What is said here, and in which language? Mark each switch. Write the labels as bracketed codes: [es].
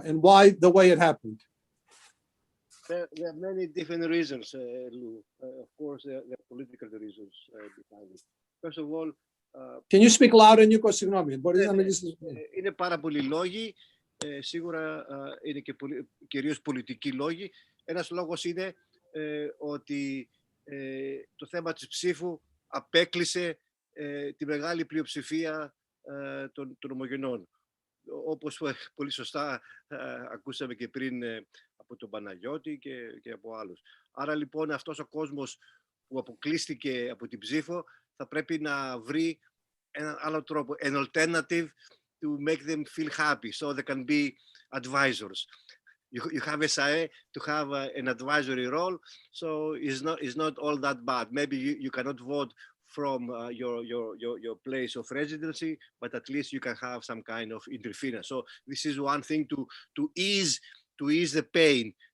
[en] And why the way it happened? There are many different reasons, Lou. Of course, there are political reasons behind it. First of all, can you speak louder, Nico? [el] Συγγνώμη, μπορείς να μιλήσεις? Είναι πάρα πολλοί λόγοι. Σίγουρα είναι και κυρίως πολιτικοί λόγοι. Ένας λόγος είναι ότι το θέμα της ψήφου απέκλεισε τη μεγάλη πλειοψηφία των ομογενών. Όπως πολύ σωστά ακούσαμε και πριν από τον Παναγιώτη και από άλλους. Άρα λοιπόν αυτός ο κόσμος που αποκλείστηκε από την ψήφο θα πρέπει να βρει έναν άλλο τρόπο, [en] an alternative to make them feel happy, so they can be advisors. You have SAE to have an advisory role, so it's not all that bad. Maybe you cannot vote from your place of residency, but at least you can have some kind of interference. So this is one thing to ease the pain.